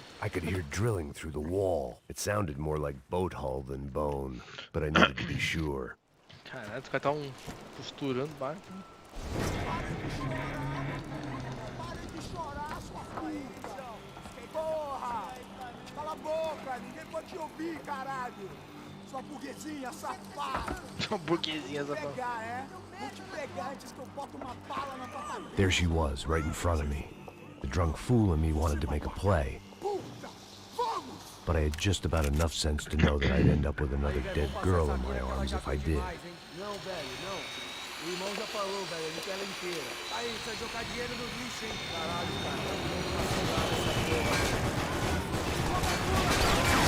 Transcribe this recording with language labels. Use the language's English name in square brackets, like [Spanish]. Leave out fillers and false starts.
[English] could hear drilling through the wall. It sounded more like boat hull than bone, but I needed to be sure. [Portuguese] Caralho, os caras estavam costurando o barco. Parem de chorar, sua filha! Porra! Cala a boca! Ninguém pode te ouvir, caralho! Sua burguesinha safada! Uma burguesinha Vou essa porra. pegar, é? Vou te pegar antes que eu boto uma bala na tua cabeça! [English] There she was, right in front of me. The drunk fool in me wanted to make a play, [Portuguese] Puta! Vamos! [English] but I had just about enough sense to know that I'd end up with another dead girl in my arms if I did. [Portuguese] Não, velho, não. O irmão já falou, velho, ele quer ela inteira. Aí, você vai jogar dinheiro no lixo, hein? Caralho, cara, tá virando uma cilada essa porra.